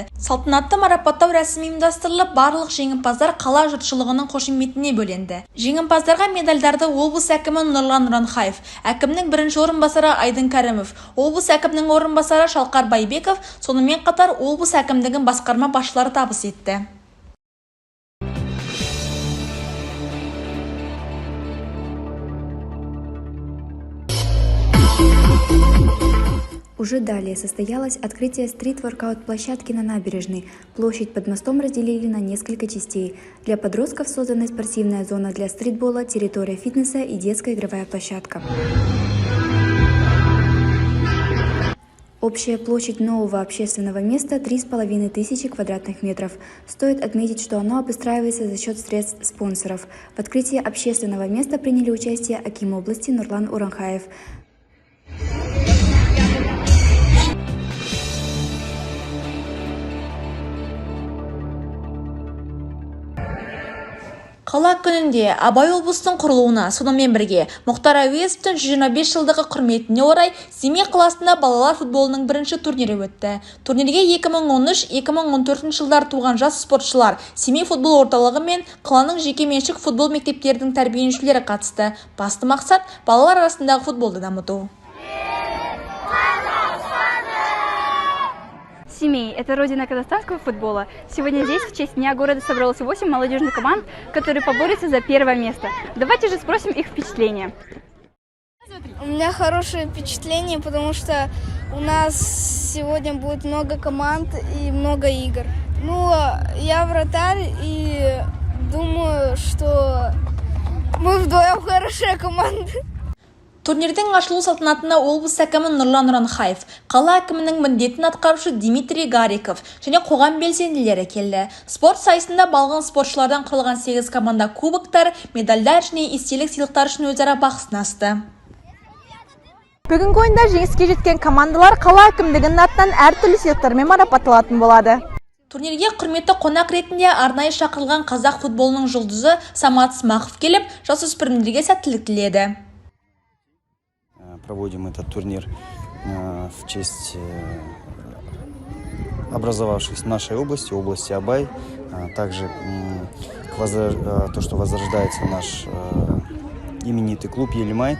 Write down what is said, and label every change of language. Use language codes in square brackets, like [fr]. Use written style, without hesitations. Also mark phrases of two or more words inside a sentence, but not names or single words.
[kk] Салтанатты марапаттау рәсімі ұйымдастырылып, барлық жеңімпаздар қала жұртшылығының қошеметіне бөленді. Жеңімпаздарға медальдарды облыс әкімі Нұрлан Ұранхаев, әкімнің бірінші орынбасары Айдын Кәрімов, облыс әкімінің орынбасары Шалқар Байбеков, сонымен қатар облыс әкімдігінің басқарма басшылары табыс етті. [ru] Уже далее состоялось открытие стрит-воркаут-площадки на набережной. Площадь под мостом разделили на несколько частей. Для подростков создана спортивная зона для стритбола, территория фитнеса и детская игровая площадка. Общая площадь нового общественного места 3500 квадратных метров. Стоит отметить, что оно обустраивается за счет средств спонсоров. В открытии общественного места приняли участие аким области Нурлан Уранхаев. [kk] Қала күнінде Абай облыстың құрылуына, сонымен бірге Мұхтар Әуезовтің 125 жылдығы құрметіне орай Семей қаласында балалар футболының бірінші турнирі өтті. Турнирге 2013-2014 жылдар туған жас спортшылар, Семей футбол орталығы мен қаланың жекеменшік футбол мектептерінің тәрбиеленушілері қатысты. Басты мақсат балалар арасындағы футболды дамыту. [ru] Семей – это родина казахстанского футбола. Сегодня здесь в честь Дня города собралось 8 молодежных команд, которые поборются за первое место. Давайте же спросим их впечатления. У меня хорошее впечатление, потому что у нас сегодня будет много команд и много игр. Ну, я вратарь и думаю, что мы вдвоем хорошая команда. [kk] Турнирдің ашылу салтанатына облыс әкімі Нұрлан Ұранхаев, қала әкімінің міндетін атқарушы Дмитрий Гариков және қоғам белсенділері келді. Спорт сайысында балғын спортшылардан құрылған 8 команда кубоктар, медальдар және естелік сыйлықтар үшін өзара бақ сынасты. Бүгінгі ойында жеңіске жеткен командалар қала әкімдігінің атынан әртүрлі сыйлықтармен марапатталатын болады. Турнирге құрметті қонақ ретінде арнайы шақырылған қазақ футболының жұлдызы Самат Смақов келіп, жасөспірімдерге сәттілік тіледі. [ru] Проводим этот турнир в честь образовавшейся в нашей области Абай. Также то, что возрождается наш именитый клуб Елимай.